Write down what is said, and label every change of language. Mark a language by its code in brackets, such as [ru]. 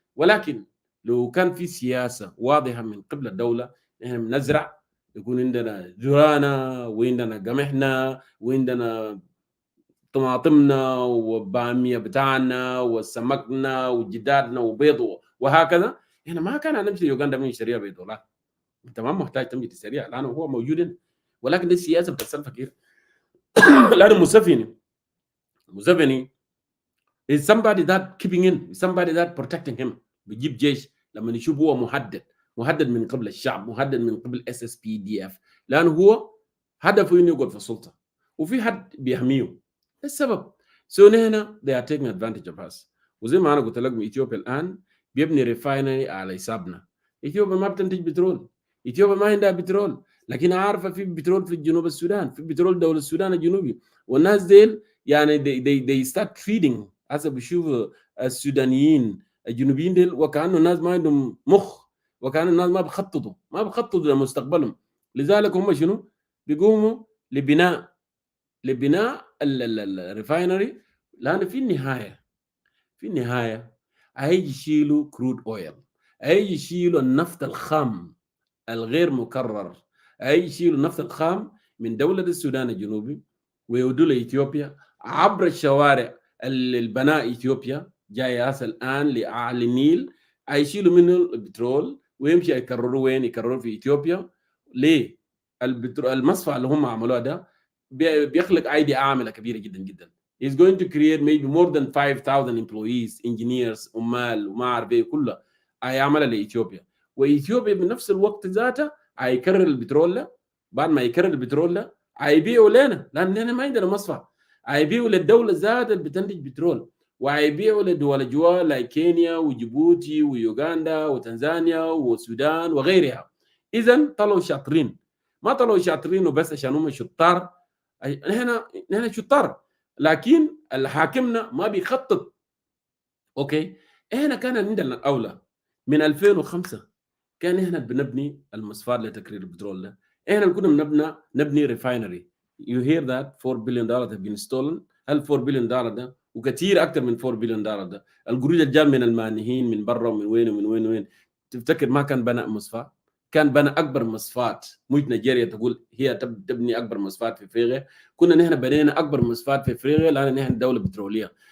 [ar] ولكن لو كان في سياسه واضحه من قبل الدوله، احنا بنزرع، يكون عندنا ذرانا وعندنا قمحنا وعندنا طماطمنا وباميه بتاعنا وسمكنا وجدادنا وبيض وهكذا، احنا ما كان نمشي يوغندا نشتريها بدولار، انت ما محتاج تمشي تشتريها لانه هو موجود هنا. ولكن دي السياسه بتاع الفقير. لانه [en] Museveni is somebody that keeping in, somebody that protecting him. [ar] بيجيب جيش لما يشوف هو مهدد من قبل الشعب، مهدد من قبل SSPDF، لانه هو هدفه انه يقعد في السلطه وفي حد بيحميه. السبب هنا [en] they are taking advantage of us. [ar] وزي ما انا قلت لكم اثيوبيا الان بيبني ريفاينري على حسابنا. اثيوبيا ما بتنتج بترول، اثيوبيا ما عندها بترول، لكن عارفه في بترول في جنوب السودان، في بترول دوله السودان الجنوبي، والناس ديل يعني [en] they start treating [ar] هسه بيشوفوا السودانيين الجنوبيين ديل وكانه الناس ما عندهم مخ، وكانه الناس ما بخططوا لمستقبلهم. لذلك هم شنو؟ بيقوموا لبناء الريفاينري، لان في النهايه هيجي يشيلوا كرود اويل، هيجي يشيلوا النفط الخام الغير مكرر، هيجي يشيلوا النفط الخام من دوله السودان الجنوبي ويودوا لاثيوبيا عبر الشوارع البناء اثيوبيا جاي هسه الان لاعلى النيل، هيشيلوا منه البترول ويمشي يكرروا وين؟ يكرروا في اثيوبيا. ليه؟ المصفى اللي هم عملوها ده بيخلق ايدي عامله كبيره جدا جدا. [en] He's going to create maybe more than 5,000 employees, engineers، [ar] عمال وما اعرف ايه كلها هيعملها لاثيوبيا. واثيوبيا بنفس الوقت ذاته هيكرر البترول ده، بعد ما يكرر البترول ده هيبيعوا لنا، لاننا ما عندنا مصفى، هيبيعوا للدوله ذات اللي بتنتج بترول، وهيبيعوا لدول جوار لايك كينيا وجيبوتي ويوغندا وتنزانيا والسودان وغيرها. اذا طلعوا شاطرين، ما طلعوا شاطرين وبس عشان هم شطار، نحن شطار، لكن الحاكمنا ما بيخطط. اوكي، احنا كان عندنا الاولى من 2005 كان احنا بنبني المصفات لتكرير البترول ده، احنا كنا نبني ريفاينري. [en] You hear that $4 billion have been stolen. [ar] هل $4 billion ده وكثير اكثر من $4 billion ده القروض اللي جاء من المانحين من برا ومن وين ومن وين وين؟ تفتكر ما كان بنى مصفات؟ كان بنى اكبر مصفات. مش نيجيريا تقول هي تبني اكبر مصفات في افريقيا، كنا نحن بنينا اكبر مصفات في افريقيا لان نحن دوله بتروليه.